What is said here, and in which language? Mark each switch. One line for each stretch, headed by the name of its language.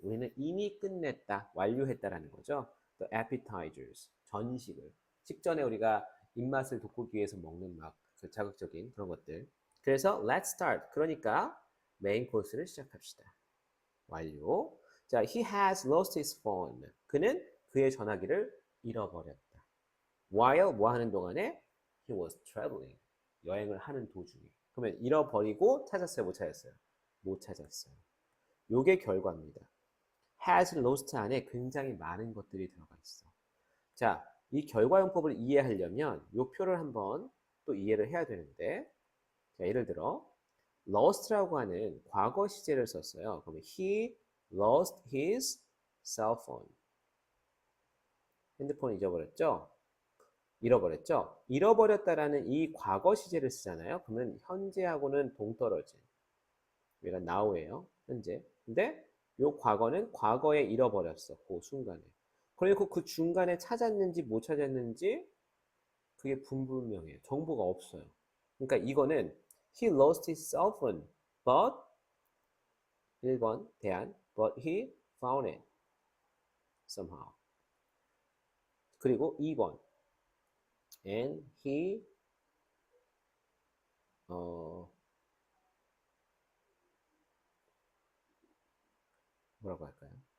Korean: 우리는 이미 끝냈다, 완료했다라는 거죠.
English: The appetizers,
Korean: 전식을. 식전에 우리가 입맛을 돋구기 위해서 먹는 막 그 자극적인 그런 것들. 그래서
English: let's start.
Korean: 그러니까 메인 코스를 시작합시다. 완료. 자,
English: he has lost his phone.
Korean: 그는 그의 전화기를 잃어버렸다.
English: While
Korean: 뭐 하는 동안에
English: he was traveling.
Korean: 여행을 하는 도중에. 그러면 잃어버리고 찾았어요, 못 찾았어요? 못 찾았어요. 요게 결과입니다.
English: has lost
Korean: 안에 굉장히 많은 것들이 들어가 있어. 자, 이 결과용법을 이해하려면 요 표를 한번 또 이해를 해야 되는데, 자, 예를 들어 lost라고 하는 과거 시제를 썼어요.
English: 그러면 he lost his cell phone.
Korean: 핸드폰 잊어버렸죠? 잃어버렸죠? 잃어버렸다라는 이 과거 시제를 쓰잖아요. 그러면 현재하고는 동떨어진. 얘가 now예요. 현재. 근데 요 과거는 과거에 잃어버렸어. 그 순간에. 그리고 그 중간에 찾았는지 못 찾았는지 그게 불분명해요. 정보가 없어요. 그러니까 이거는
English: he lost his cell phone, but
Korean: 1번 대안,
English: but he found it somehow.
Korean: 그리고 2번
English: and he
Korean: 뭐라고 할까요?